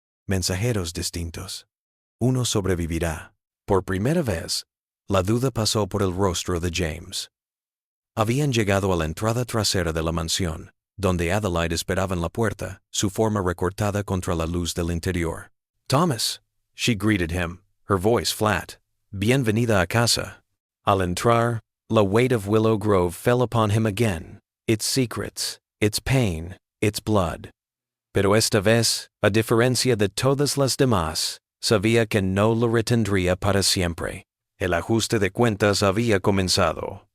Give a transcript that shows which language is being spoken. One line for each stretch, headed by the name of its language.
Spanish: Mensajeros distintos. Uno sobrevivirá. Por primera vez, la duda pasó por el rostro de James. Habían llegado a la entrada trasera de la mansión, donde Adelaide esperaba en la puerta, su forma recortada contra la luz del interior.
English: Thomas, she greeted him, her voice flat.
Spanish: Bienvenida a casa. Al entrar,
English: the weight of Willow Grove fell upon him again, its secrets, its pain, its blood.
Spanish: Pero esta vez, a diferencia de todas las demás, sabía que no lo retendría para siempre. El ajuste de cuentas había comenzado.